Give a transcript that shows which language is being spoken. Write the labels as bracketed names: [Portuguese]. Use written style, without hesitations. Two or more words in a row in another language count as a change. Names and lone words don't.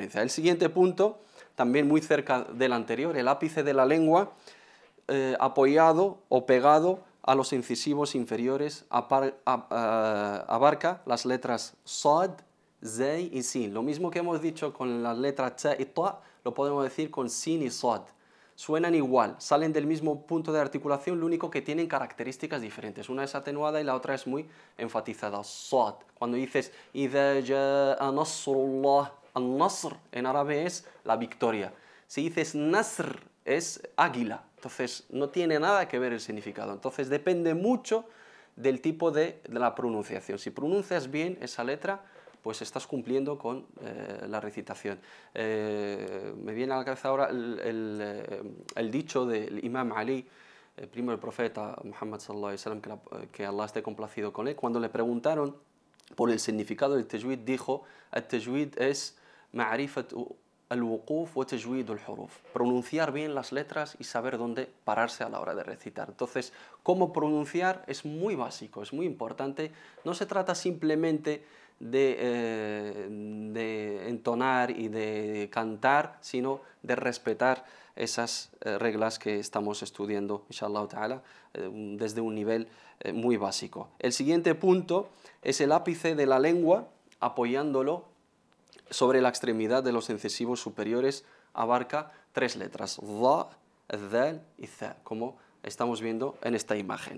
[Spanish] El siguiente punto, también muy cerca del anterior, el ápice de la lengua apoyado o pegado a los incisivos inferiores abarca las letras Sad, Zay y Sin. Lo mismo que hemos dicho con las letras Ta y Ta, lo podemos decir con Sin y Sad. Suenan igual, salen del mismo punto de articulación, lo único que tienen características diferentes. Una es atenuada y la otra es muy enfatizada. Sad. Cuando dices [Arabic] إذا جاء نصر الله, [Spanish] al-nasr en árabe es la victoria. Si dices Nasr es águila. Entonces, no tiene nada que ver el significado. Entonces, depende mucho del tipo de la pronunciación. Si pronuncias bien esa letra, pues estás cumpliendo con la recitación. Me viene a la cabeza ahora el dicho del Imam Ali, el primo del profeta Muhammad [Arabic] صلى الله عليه وسلم, [Spanish] que Allah esté complacido con él. Cuando le preguntaron por el significado del tajwid, dijo: el tajwid es [Arabic] معرفة الوقوف وتجويد الحروف. [Spanish] Pronunciar bien las letras y saber dónde pararse a la hora de recitar. Entonces, cómo pronunciar es muy básico, es muy importante. No se trata simplemente de entonar y de cantar, sino de respetar esas reglas que estamos estudiando, [Arabic] إن شاء الله تعالى, [Spanish] desde un nivel muy básico. El siguiente punto es el ápice de la lengua, apoyándolo sobre la extremidad de los incisivos superiores, abarca 3 letras, Dha, Dhal y Tha, como estamos viendo en esta imagen.